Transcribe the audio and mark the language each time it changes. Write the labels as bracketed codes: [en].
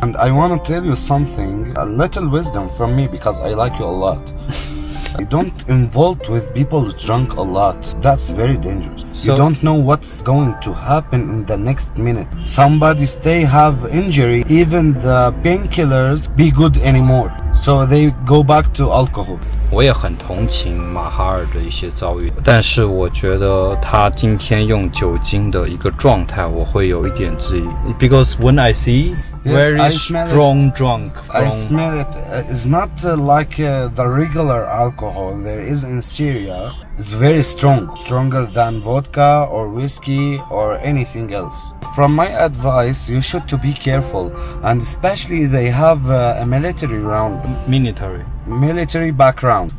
[en] And I want to tell you something, a little wisdom from me because I like you a lot. Don't involve with people drunk a lot. That's very dangerous. You don't know what's going to happen in the next minute. Somebody stay have injury, even the painkillers be good anymore. so they go back to alcohol. [zh] 我也很同情马哈尔的一些遭遇，但是我觉得他今天用酒精的一个状态，我会有一点质疑。 [en] Because when I see very strong drunk, I smell it. It's not like the regular alcohol there is in Syria. It's very strong, stronger than vodka or whiskey or anything else. From my advice, you should to be careful, and especially they have a military military background.